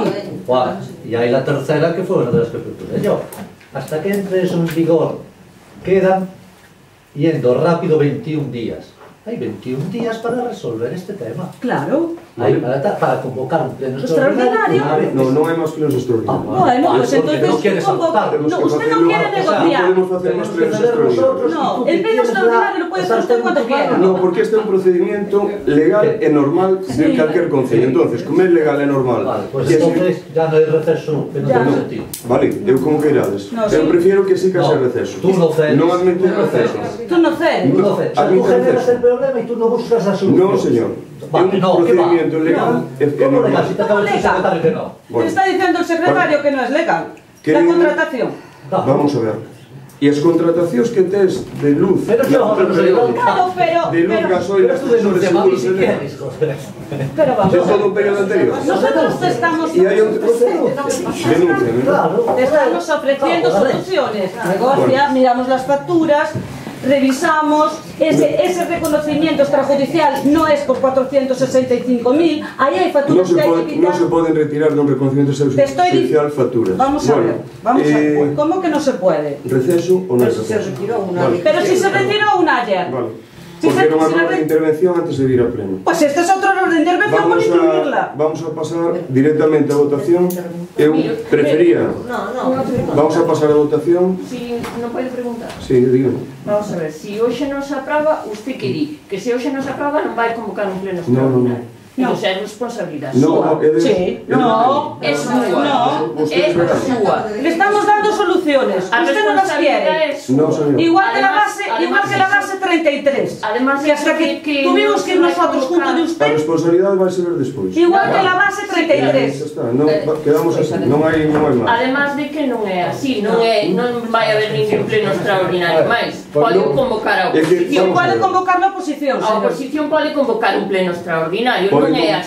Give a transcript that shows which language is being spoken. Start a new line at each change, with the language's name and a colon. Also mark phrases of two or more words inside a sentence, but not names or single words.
Galician: E hai a terceira que foi unha das que propuse yo.
Spanish: Hasta que entre eso en vigor quedan yendo rápido 21 días.
Galician: Hai 21 días para resolver este tema.
Spanish: Claro. Para convocar un pleno extraordinario.
Galician: No, non hai máis plenos extraordinarios.
Spanish: Bueno, pues entonces no quieres aportar. no, usted no quiere negociar.
Galician: Non podemos facer máis plenos extraordinarios.
Spanish: No, el pleno extraordinario lo puede hacer usted cuando quiera.
Galician: No, porque este é un procedimiento legal e normal de calquer concello. Entonces, como é legal e normal. Vale,
Spanish: pues entonces ya no
Galician: hai receso que non ten sentido. Vale, eu como que irades. Eu prefiero que sí que haxe receso.
Spanish: Tú no cedes.
Galician: Non admito receso.
Spanish: Tú no cedes. Tú no cedes. O sea, tú generas el problema y tú no buscas la solución. No, señor. Vale, no, ¿qué va?
Galician: Procedimiento legal e
Spanish: ¿Cómo legal?
Galician: normal.
Spanish: Si te acaba de decir el secretario que no. Te está diciendo el secretario que no es legal. La contratación.
Galician: Vamos a ver. E as contratacións que tes de luz,
Spanish: Pero de no, pero
Galician: luz, gasoil,
Spanish: pero tú denuncia mami si quieres, joder. Pero vamos.
Galician: de todo un periodo anterior.
Spanish: Nosotros te estamos
Galician: E hai outro denuncia, ¿no?
Spanish: te estamos ofreciendo soluciones. Negocia, miramos las facturas, revisamos, ese reconocimiento extrajudicial no es por 465.000, ahí hay facturas que hay que quitar.
Galician: Non se poden retirar dun reconocimiento extrajudicial facturas.
Spanish: Vamos a ver, ¿cómo que no se puede?
Galician: Receso ou non receso?
Spanish: Pero si se retiró una ayer. Vale. Porque era un error de intervención antes de ir a pleno. Pues este es otro error de intervención por incluirla. Vamos a pasar directamente a votación.
Galician: Eu prefería.
Spanish: Vamos a pasar a votación.
Galician: Si non pode preguntar.
Spanish: Sí, dígame.
Galician: Vamos a ver, si hoxe non se aprova, usted que di que se hoxe non se aprova non vai convocar un pleno extraordinario.
Spanish: No.
Galician: Entón, é responsabilidade
Spanish: No,
Galician: súa.
Spanish: Sí, no,
Galician: É súa.
Spanish: no.
Galician: É súa.
Spanish: Le estamos dando soluciones. Usted no las quiere. No, señor. Igual que la base 33. Además, que hasta que tuvimos que ir nosotros junto de
Galician: A
Spanish: usted.
Galician: responsabilidade vai ser despois.
Spanish: Igual que la base 33.
Galician: Xa está, quedamos así, non hai máis. Además de que non é así, non vai haber ningún pleno extraordinario máis. Pode convocar a oposición. Pode convocar a oposición. A oposición pode convocar un pleno extraordinario, non é así.